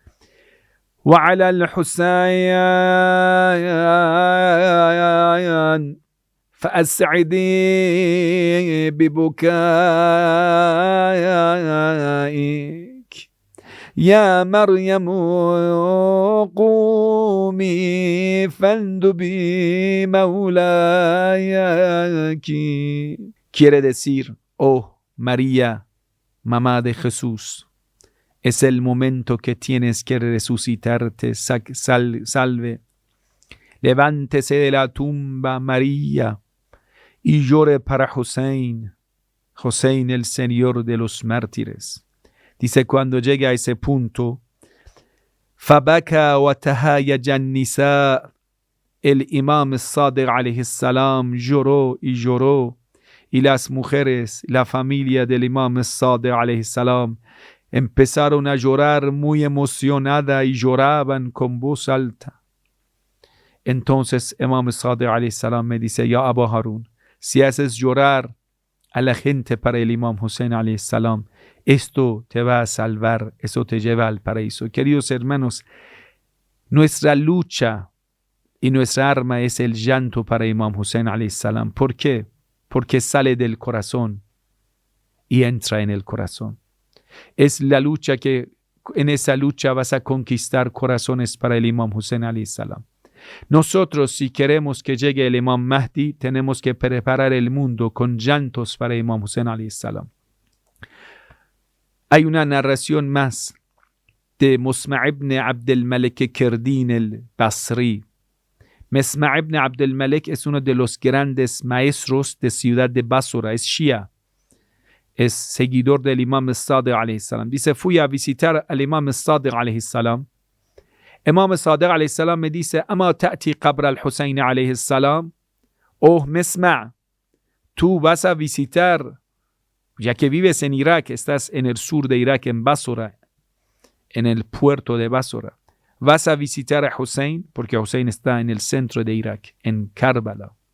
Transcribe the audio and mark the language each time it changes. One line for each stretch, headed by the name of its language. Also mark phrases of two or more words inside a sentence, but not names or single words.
Arabic: وعلى الحسين فأسعدي ببكائك يا مريم قومي فاندبي مولايك.
Spanish: Quiere decir: oh María, mamá de Jesús, es el momento que tienes que resucitarte, salve. Levántese de la tumba, María, y llore para Hussein, Hussein el Señor de los mártires. Dice: cuando llega a ese punto,
Arabic: فَبَكَى وَتَهَايَجَ النِّسَاء,
Spanish: el Imam Sadiq
Arabic: عليه السلام
Spanish: lloró y lloró, y las mujeres, la familia del Imam Sadiq
Arabic: عليه السلام,
Spanish: empezaron a llorar muy emocionada y lloraban con voz alta. Entonces Imam Sadiq
Arabic: عليه السلام
Spanish: me dice: ya Abu Harun, si haces llorar a la gente para el Imam Hussein
Arabic: عليه السلام,
Spanish: esto te va a salvar, eso te lleva al paraíso. Queridos hermanos, nuestra lucha y nuestra arma es el llanto para Imam Hussein
Arabic: عليه السلام.
Spanish: ¿Por qué? Porque sale del corazón y entra en el corazón. Es la lucha que, en esa lucha vas a conquistar corazones para el Imam Hussein
Arabic: عليه السلام.
Spanish: Nosotros, si queremos que llegue el Imam Mahdi, tenemos que preparar el mundo con llantos para Imam Hussein
Arabic: عليه السلام.
Spanish: Hay una narración más de Musma' ibn Abd al-Malik Kirdin el-Basri. Musma' ibn Abd al-Malik es uno de los grandes maestros de ciudad de Basra, es Shia, es seguidor del Imam Sadiq
Arabic: عليه السلام.
Spanish: Dice: fui a visitar al Imam Sadiq
Arabic: عليه السلام.
Spanish: Imam Sadiq
Arabic: عليه السلام
Spanish: me dice:
Arabic: ¿أما تأتي قبر الحسين عليه السلام?
Spanish: Oh Musma', tú vas a visitar, ya que vives en Irak, estás en el sur de Irak, en Basra, en el puerto de Basra, vas a visitar a Hussein, porque Hussein está en el centro de Irak, en Karbala.